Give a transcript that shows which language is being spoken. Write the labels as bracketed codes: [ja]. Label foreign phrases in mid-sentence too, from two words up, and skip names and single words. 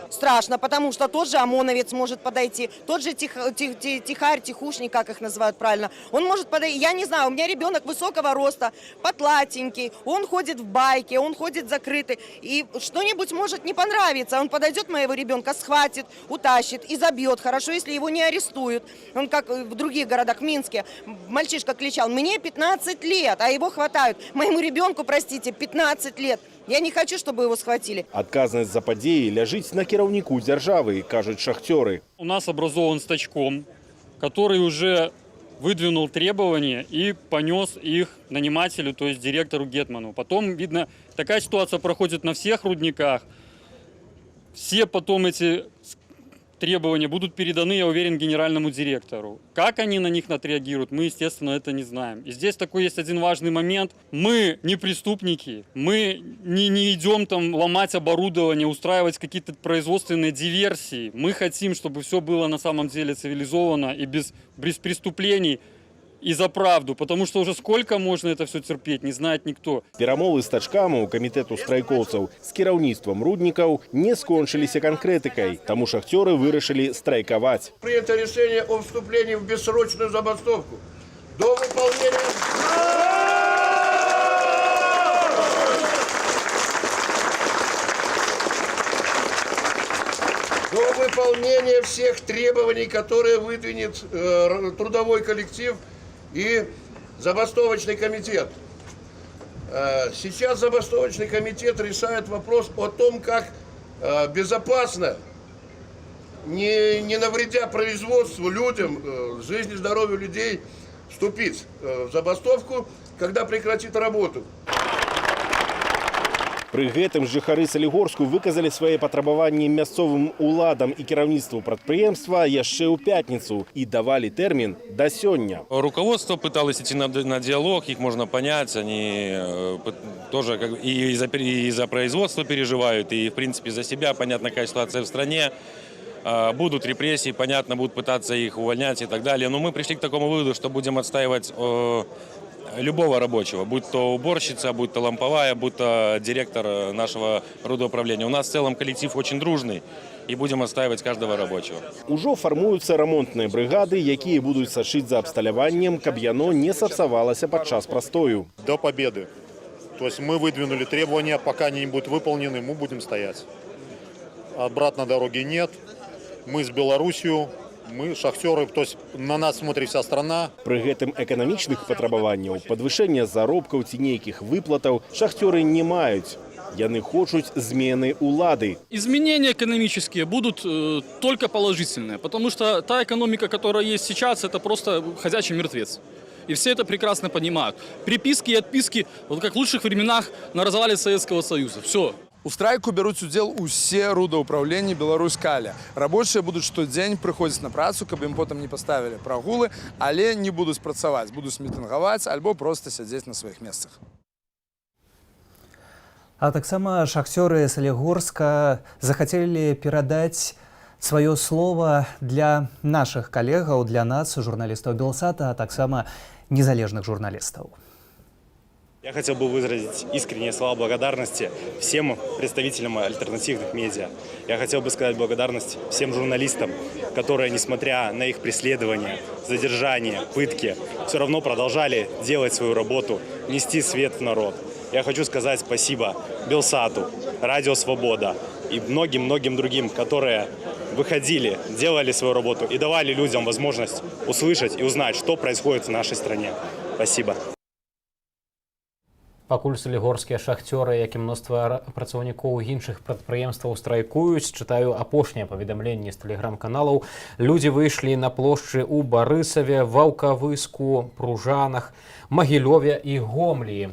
[ru] Страшно, потому что тот же ОМОНовец может подойти, тот же тихарь, тихушник, как их называют правильно, он может подойти, я не знаю, у меня ребенок высокого роста, потлатенький, он ходит в байке, он ходит закрытый, и что-нибудь может не понравиться, он подойдет моего ребенка, схватит, утащит и забьет, хорошо, если его не арестуют. Он как в других городах, в Минске, мальчишка кричал: мне 15 лет, а его хватают. Моему ребенку, простите, 15 лет. Я не хочу, чтобы его схватили. [be] Адказнасць за падзеі ляжыць на кіраўніку дзяржавы, кажуць шахцёры. [ru] У нас образован стачком, который уже выдвинул требования и понес их нанимателю, то есть директору Гетману. Потом, видно, такая ситуация проходит на всех рудниках. Все потом эти требования будут переданы, я уверен, генеральному директору. Как они на них отреагируют, мы, естественно, это не знаем. И здесь такой есть один важный момент. Мы не преступники, мы не идем там ломать оборудование, устраивать какие-то производственные диверсии. Мы хотим, чтобы все было на самом деле цивилизованно и без преступлений. И за правду, потому что уже сколько можно это все терпеть, не знает никто. [be] Перамовы з тачкаму камітэту страйкоўцаў з кіраўніцтвам руднікаў не скончыліся канкрэтыкай, таму шахцёры вырашылі страйкаваць. [ru] Принято решение о вступлении в бессрочную забастовку до выполнения... До выполнения всех требований, которые выдвинет трудовой коллектив и забастовочный комитет. Сейчас забастовочный комитет решает вопрос о том, как безопасно, не навредя производству, людям, жизни, здоровью людей, вступить в забастовку, когда прекратит работу. [be] Пры гэтым жыхары Салігорску выказалі свае патрабаванні мясцовым уладам і кіраўніцтву прадпрыемства яшчэ ў пятніцу і давалі тэрмін да сёння. [ru] Руководство пыталось идти на диалог, их можно понять, они тоже и за производство переживают, и в принципе за себя, понятно, какая ситуация в стране. Будут репрессии, понятно, будут пытаться их увольнять и так далее, но мы пришли к такому выводу, что будем отстаивать любого рабочего, будь то уборщица, будь то ламповая, будь то директор нашего рудоуправления. У нас в целом коллектив очень дружный, и будем отстаивать каждого рабочего. [be] Ужо фармуюцца рамонтныя брыгады, якія будуць сачыць за абсталяваннем, каб яно не сапсавалася падчас прастою. [ru] До победы. То есть мы выдвинули требования, пока они не будут выполнены, мы будем стоять. Обратной дороги нет. Мы с Белоруссией. Мы шахтеры, то есть на нас смотрит вся страна. [be] Пры гэтым эканамічных патрабаванняў, падвышэння заробкаў ці нейкіх выплатаў шахтеры не маюць. Яны хочуць змены улады. [ru] Изменения экономические будут только положительные, потому что та экономика, которая есть сейчас, это просто ходячий мертвец. И все это прекрасно понимают. Приписки и отписки, вот как в лучших временах на развале Советского Союза. Все. [be] У страйку бяруць удзел усе рудаўпраўленні Беларусь-Каля. Рабочыя будуць штодзень прыходзіць на працу, каб ім потым не паставілі прагулы, але не будуць працаваць, будуць мітынгаваць альбо проста сядзець на сваіх месцах. А таксама шахцёры Салігорска захацелі перадаць сваё слово для нашых калегаў, для нас, журналістаў Белсата, а таксама незалежных журналістаў. [ru] Я хотел бы выразить искренние слова благодарности всем представителям альтернативных медиа. Я хотел бы сказать благодарность всем журналистам, которые, несмотря на их преследования, задержания, пытки, все равно продолжали делать свою работу, нести свет в народ. Я хочу сказать спасибо Белсату, Радио Свобода и многим-многим другим, которые выходили, делали свою работу и давали людям возможность услышать и узнать, что происходит в нашей стране. Спасибо. [be] Пакуль салігорскія шахцёры, як і мноства працаўнікоў іншых прадпрыемстваў страйкуюць, чытаю апошнія паведамленні з тэлеграм-каналаў. Людзі выйшлі на плошчы ў Барысаве, Ваўкавыску, Пружанах, Магілёве і Гомлі.